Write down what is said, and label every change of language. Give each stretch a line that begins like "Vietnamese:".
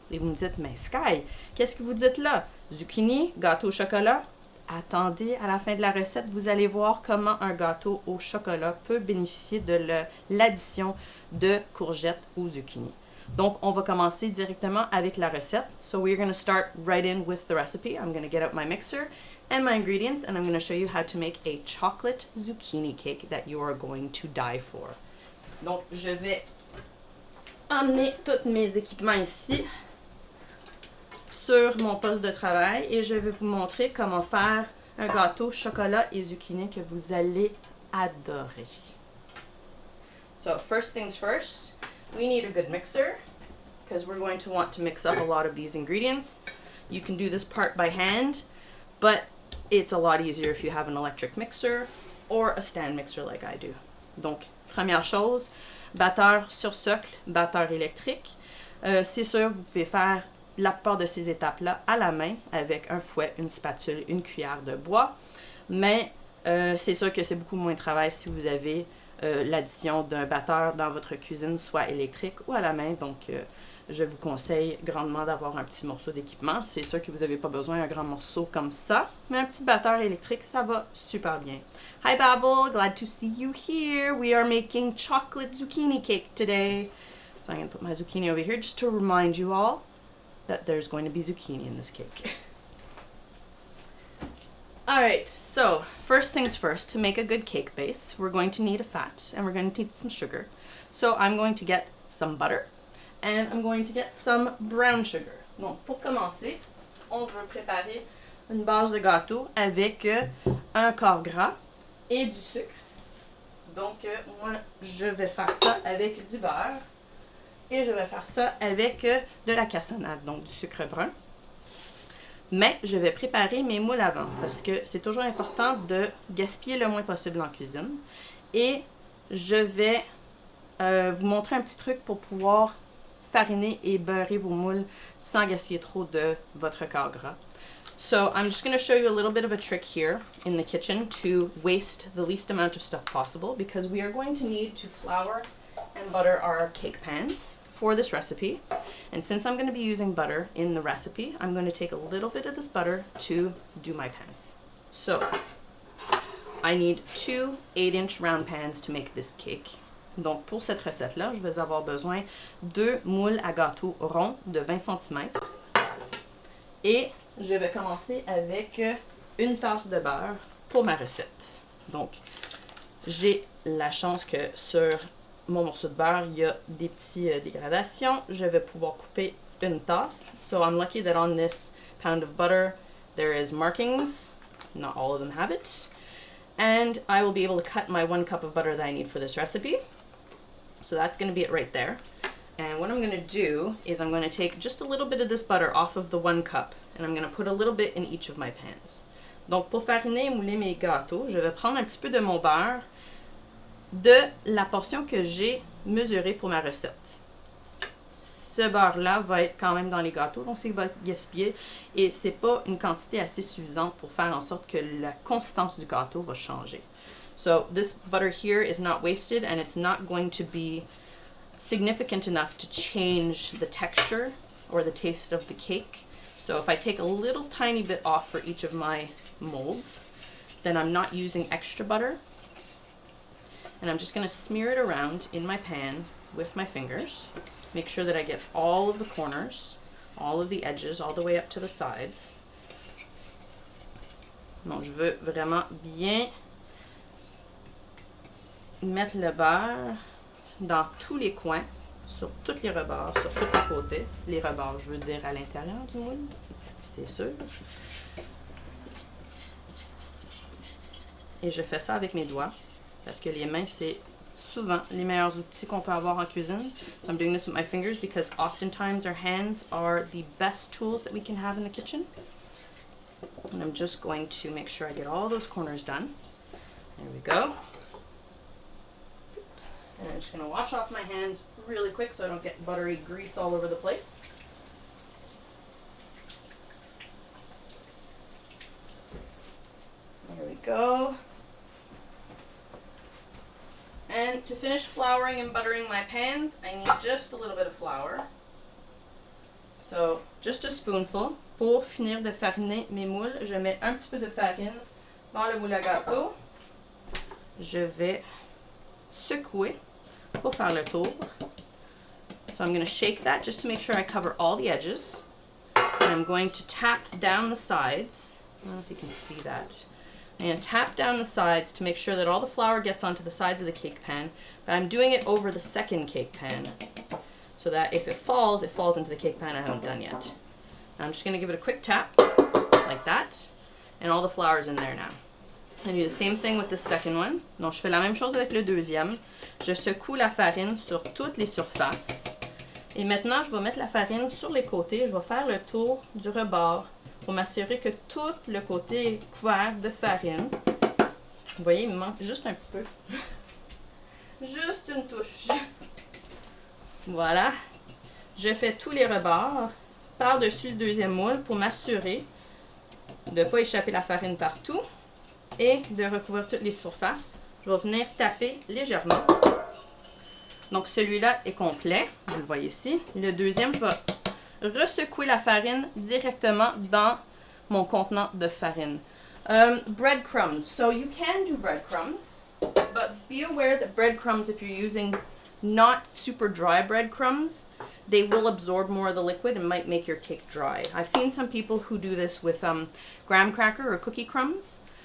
French: Et vous me dites, mais Sky, qu'est-ce que vous dites là? Zucchini, gâteau au chocolat? Attendez à la fin de la recette, vous allez voir comment un gâteau au chocolat peut bénéficier de l'addition de courgettes ou zucchini. Donc, on va commencer directement avec la recette.
English: So we're going to start right in with the recipe. I'm going to get out my mixer and my ingredients, and I'm going to show you how to make a chocolate zucchini cake that you are going to die for.
French: Donc, je vais emmener tous mes équipements ici sur mon poste de travail et je vais vous montrer comment faire un gâteau chocolat et zucchini que vous allez adorer.
English: So, first things first, we need a good mixer because we're going to want to mix up a lot of these ingredients. You can do this part by hand, but it's a lot easier if you have an electric mixer or a stand mixer like I do.
French: Donc, première chose, batteur sur socle, batteur électrique. C'est sûr, vous pouvez faire la plupart de ces étapes-là à la main avec un fouet, une spatule, une cuillère de bois. Mais c'est sûr que c'est beaucoup moins de travail si vous avez l'addition d'un batteur dans votre cuisine, soit électrique ou à la main. Donc, je vous conseille grandement d'avoir un petit morceau d'équipement. C'est sûr que vous n'avez pas besoin d'un grand morceau comme ça, mais un petit batteur électrique, ça va super bien.
English: Hi Babel, glad to see you here. We are making chocolate zucchini cake today. So I'm going to put my zucchini over here just to remind you all that there's going to be zucchini in this cake. Alright, so first things first, to make a good cake base, we're going to need a fat and we're going to need some sugar. So I'm going to get some butter And I'm going to get some brown sugar.
French: Donc, pour commencer, on veut préparer une base de gâteau avec un quart gras et du sucre. Donc, moi, je vais faire ça avec du beurre et je vais faire ça avec de la cassonade, donc du sucre brun. Mais je vais préparer mes moules avant parce que c'est toujours important de gaspiller le moins possible en cuisine. Et je vais vous montrer un petit truc pour pouvoir fariner et beurrer vos moules sans gaspiller trop de votre quart gras.
English: So I'm just going to show you a little bit of a trick here in the kitchen to waste the least amount of stuff possible because we are going to need to flour and butter our cake pans for this recipe. And since I'm going to be using butter in the recipe, I'm going to take a little bit of this butter to do my pans. So I need 2 8-inch round pans to make this cake.
French: Donc pour cette recette-là, je vais avoir besoin de 2 moules à gâteau ronds de 20 cm. Et je vais commencer avec une tasse de beurre pour ma recette. Donc, j'ai la chance que sur mon morceau de beurre, il y a des petites dégradations. Je vais pouvoir couper une tasse.
English: So I'm lucky that on this pound of butter, there is markings. Not all of them have it. And I will be able to cut my 1 cup of butter that I need for this recipe. So that's going to be it right there. And what I'm going to do is I'm going to take just a little bit of this butter off of the 1 cup. And I'm going to put a little bit in each of my pans.
French: Donc, pour fariner et mouler mes gâteaux, je vais prendre un petit peu de mon beurre de la portion que j'ai mesurée pour ma recette. Ce beurre-là va être quand même dans les gâteaux, donc c'est va être gaspillé. Et c'est pas une quantité assez suffisante pour faire en sorte que la consistance du gâteau va changer.
English: So, this butter here is not wasted and it's not going to be significant enough to change the texture or the taste of the cake. So if I take a little tiny bit off for each of my molds, then I'm not using extra butter. And I'm just going to smear it around in my pan with my fingers. Make sure that I get all of the corners, all of the edges, all the way up to the sides.
French: Donc je veux vraiment bien mettre le beurre dans tous les coins, sur tous les rebords, sur tous les côtés. Les rebords, je veux dire à l'intérieur du moule, c'est sûr. Et je fais ça avec mes doigts, parce que les mains, c'est souvent les meilleurs outils qu'on peut avoir en cuisine.
English: So I'm doing this with my fingers because oftentimes our hands are the best tools that we can have in the kitchen. And I'm just going to make sure I get all those corners done. There we go. And I'm just going to wash off my hands really quick so I don't get buttery grease all over the place. There we go. And to finish flouring and buttering my pans, I need just a little bit of flour. So, just a spoonful.
French: Pour finir de fariner mes moules, je mets un petit peu de farine dans le moule à gâteau. Je vais secouer pour faire le tour.
English: So I'm going to shake that just to make sure I cover all the edges. And I'm going to tap down the sides. I don't know if you can see that. I'm going to tap down the sides to make sure that all the flour gets onto the sides of the cake pan. But I'm doing it over the second cake pan so that if it falls into the cake pan I haven't done yet. I'm just going to give it a quick tap like that. And all the flour is in there now. I do the same thing with the second one.
French: Donc, je fais la même chose avec le deuxième. Je secoue la farine sur toutes les surfaces. Et maintenant, je vais mettre la farine sur les côtés. Je vais faire le tour du rebord pour m'assurer que tout le côté est couvert de farine. Vous voyez, il me manque juste un petit peu. Juste une touche. Voilà. Je fais tous les rebords par-dessus le deuxième moule pour m'assurer de ne pas échapper la farine partout. Et de recouvrir toutes les surfaces. Je vais venir taper légèrement. Donc celui-là est complet, vous le voyez ici. Le deuxième, je vais ressecouer la farine directement dans mon contenant de farine.
English: Breadcrumbs. So you can do breadcrumbs, but be aware that breadcrumbs, if you're using not super dry breadcrumbs, they will absorb more of the liquid and might make your cake dry. I've seen some people who do this with graham cracker or cookie crumbs.